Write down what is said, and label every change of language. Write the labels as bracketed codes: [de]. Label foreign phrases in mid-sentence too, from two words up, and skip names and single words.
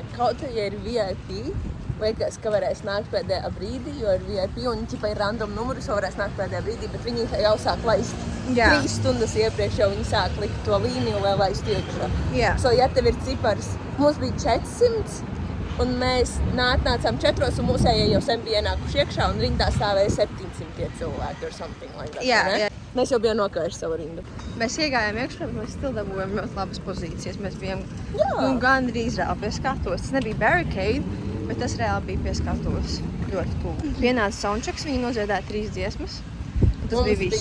[lv] Kaut ja ir VIP, liekas, ka varēs nākt pēdējā brīdī, jo ir VIP un ķipa ir random numurus, varēs nākt pēdējā brīdī, bet viņi jau sāk laist 3 stundas iepriekš, jau viņi sāk likt to līniju, lai laistu iekšā. Jā. So, ja tev ir cipars, mums bija 400, un mēs nācām 4 un mūsējie jau sen bija ienākuši iekšā, un rindā stāvēja 700 cilvēki [en] or something like that. [lv] Jā. Mēs jau bijām nokavējuši savu rindu. Mēs iegājām iekšā, bet mēs still dabūjām ļoti labas pozīcijas. Mēs bijām gandrīz reāli pie skatuves. Tas nebija barricade, bet tas reāli bija pie skatuves. Ļoti tuvu. Pienāca soundchecks, viņi nodziedāja 3 dziesmas. Tas bija viss.